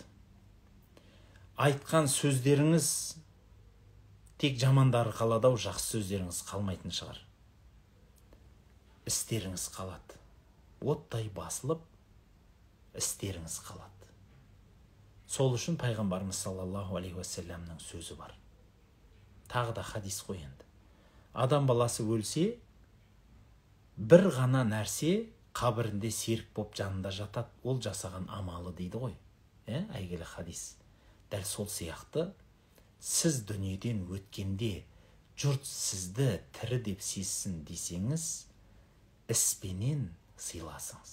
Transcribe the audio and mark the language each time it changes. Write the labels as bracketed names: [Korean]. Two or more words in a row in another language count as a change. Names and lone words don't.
[Kazakh] Айтқан сөздеріңіз тек жамандары қалады, жақсы сөздеріңіз қалмайтын шығар. Істеріңіз қалады. Оттай басылып, істеріңіз қалады. Сол үшін пайғамбарымыз [Arabic] صلى الله عليه وسلم [Kazakh] сөзі бар. Тағы да хадис қой енді. Адам баласы өлсе, бір ғана нәрсе қабірінде серік боп жанында жатады, ол жасаған амалы дейді ғой. Әйгілі хадис. Дәл сол сияқты, сіз дүниеден өткенде жұрт сізді тірі деп сезсін десеңіз, іспенен сыйласыңыз.